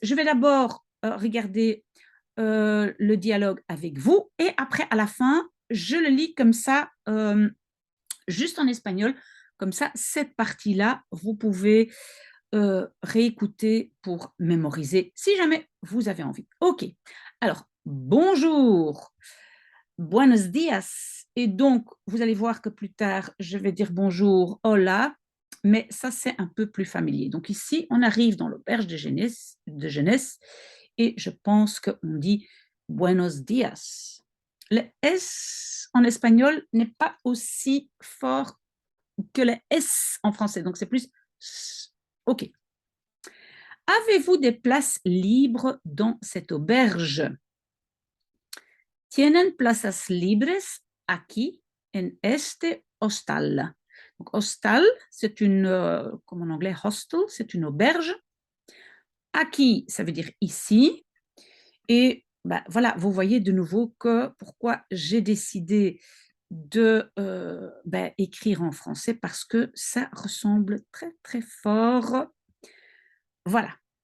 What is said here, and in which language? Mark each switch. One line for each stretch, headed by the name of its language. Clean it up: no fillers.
French: Je vais d'abord regarder le dialogue avec vous et après, à la fin, je le lis comme ça, juste en espagnol. Comme ça, cette partie-là, vous pouvez réécouter pour mémoriser si jamais vous avez envie. OK. Alors, bonjour, buenos días. Et donc, vous allez voir que plus tard, je vais dire bonjour, hola, mais ça, c'est un peu plus familier. Donc ici, on arrive dans l'auberge de jeunesse et je pense qu'on dit buenos días. Le S en espagnol n'est pas aussi fort que le S en français, donc c'est plus S. OK. Avez-vous des places libres dans cette auberge?
Spanish: Tienen plazas libres aquí en este hostal.
French: Donc, hostal, c'est une, comme en anglais, hostel, c'est une auberge. Aquí, ça veut dire ici. Et ben, voilà, vous voyez de nouveau que pourquoi j'ai décidé de écrire en français parce que ça ressemble très très fort. Voilà.